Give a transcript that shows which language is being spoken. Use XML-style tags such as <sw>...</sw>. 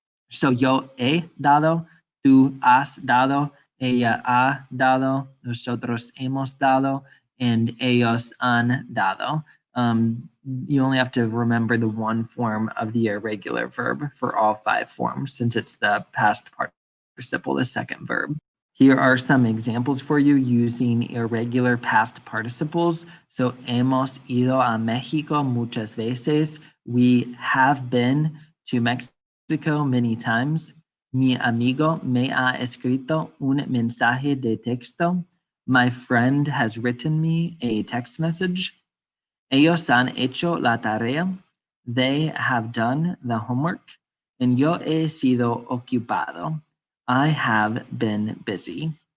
<es>So yo he dado, tú has dado, ella ha dado, nosotros hemos dado, and ellos han dado.</es> <en>You only have to remember the one form of the irregular verb for all five forms since it's the past participle, the second verb. Here are some examples for you using irregular past participles.</en> <es>So, hemos ido a México muchas veces.</es> <en>We have been to Mexico many times.</en> <es>Mi amigo me ha escrito un mensaje de texto.</es> <en>My friend has written me a text message.</en> <es>Ellos han hecho la tarea.</es> <en>They have done the homework. And</en> <es>yo he sido ocupado.</es> <en>I have been busy.</en>